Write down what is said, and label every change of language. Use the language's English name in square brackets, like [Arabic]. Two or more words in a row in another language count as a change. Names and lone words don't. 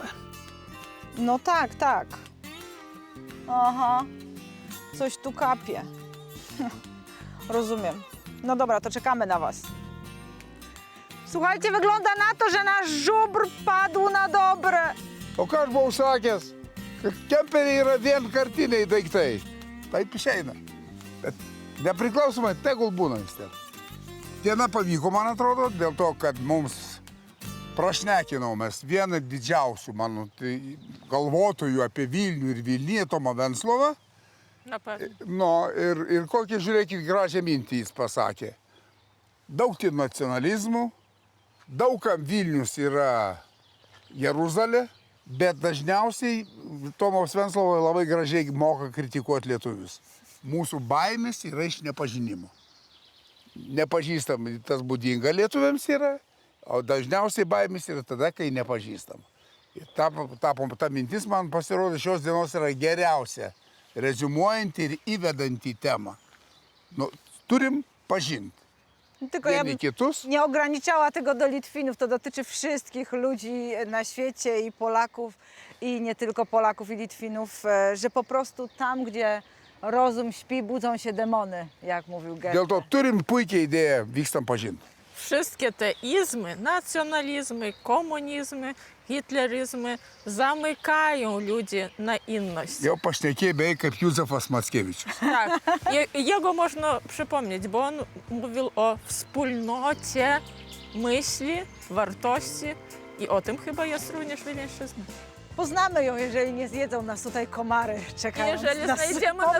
[Polish] No tak, tak. Aha, coś tu kapie. Rozumiem. No dobra, to czekamy na was. Słuchajcie, wygląda na to, że nasz żubr padł na dobre. [Lithuanian] O ką aš buvau sakęs, kad kemperiai yra vienkartiniai daiktai. Taip išeina. Bet nepriklausomai tegul būna vis tiek. Diena pavyko, man atrodo, dėl to, kad mums prašnekinau mes vieną didžiausių mano galvotojų apie Vilnių ir Vilniuje, Tomą Venclovą. [Polish] Na pewno. No, [Lithuanian] ir kokią, žiūrėkit, gražią mintį jis pasakė. Daug tai nacionalizmų, daugam Vilnius yra Jeruzalė, bet dažniausiai Tomas Venclova labai gražiai moka kritikuoti lietuvius. Mūsų baimės yra iš nepažinimo. Nepažįstam, tas būdinga lietuviams yra, o dažniausiai baimės yra tada, kai nepažįstam. Ir ta mintis man pasirodė šios dienos yra geriausia, reziumuojanti ir įvedanti temą. Nu, turim pažinti. [Polish] Tylko ja [Lithuanian] Vieni [Polish] bym [Lithuanian] kitus. [Polish] nie ograniczała tego do Litwinów. To dotyczy wszystkich ludzi na świecie i Polaków, i nie tylko Polaków i Litwinów, że po prostu tam, gdzie rozum śpi, budzą się demony, jak mówił Goethe. [Lithuanian] Dėl to turim puikią idėją, vykstam pažinti. [Polish] Wszystkie te izmy, nacjonalizmy, komunizmy, hitleryzmy zamykają ludzi na inność. [Lithuanian] Jau pašnekėjai beveik kaip Józefas Mackiewicz. [Polish] Tak, jego można przypomnieć, bo on mówił o wspólnocie myśli, wartości i o tym chyba jest również Wileńszczyzna. Poznamy ją, jeżeli nie zjedzą nas tutaj komary, czekając Jeżeli na znajdziemy pomoc